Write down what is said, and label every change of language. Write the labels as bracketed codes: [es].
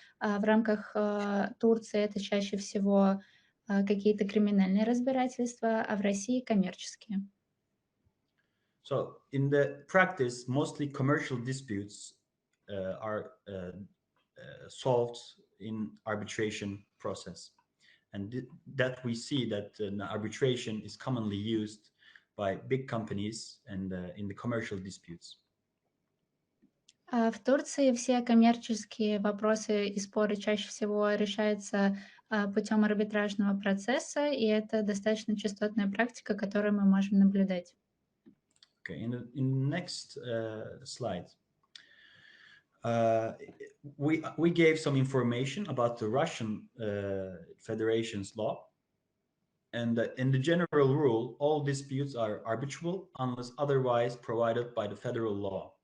[ru] В рамках Турции это чаще всего какие-то криминальные разбирательства, а в России коммерческие. [en] So in the practice, mostly commercial disputes are solved in arbitration process. And that we see that arbitration is commonly used by big companies and in the commercial disputes. [ru] В Турции все коммерческие вопросы и споры чаще всего решаются путем арбитражного процесса, и это достаточно частотная практика, которую мы можем наблюдать. [en] Okay, in the next slide, we gave some information about the Russian Federation's law, and in the general rule, all disputes are arbitrable unless otherwise provided by the federal law.